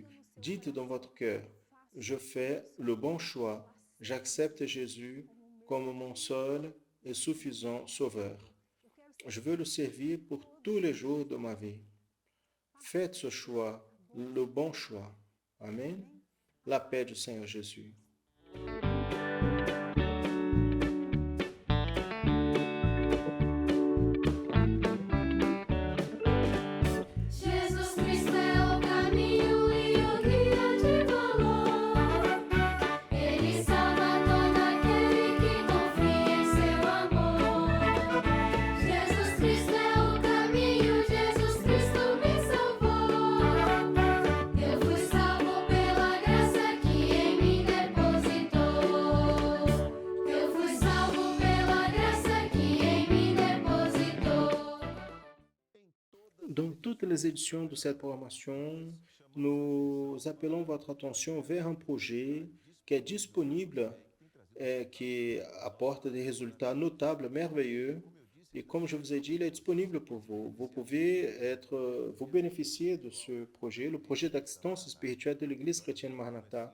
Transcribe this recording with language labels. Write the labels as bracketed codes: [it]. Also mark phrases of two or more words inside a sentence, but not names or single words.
[fr] Dites dans votre cœur, je fais le bon choix, j'accepte Jésus comme mon seul et suffisant Sauveur. Je veux le servir pour tous les jours de ma vie. Faites ce choix, le bon choix. Amen. La paix du Seigneur Jésus. [pt] Jesus Cristo é o caminho e o guia de valor. Ele salva todo aquele que confia em seu amor. Jesus Cristo é o caminho, Jesus Cristo me salvou. Eu fui salvo pela graça que em mim depositou. Eu fui salvo pela graça que em mim depositou. [fr] Dans toutes les éditions de cette programmation, nous appelons votre attention vers un projet qui est disponible et qui apporte des résultats notables, merveilleux. Et comme je vous ai dit, il est disponible pour vous. Vous pouvez vous bénéficier de ce projet, le projet d'assistance spirituelle de l'Église chrétienne Maranatha.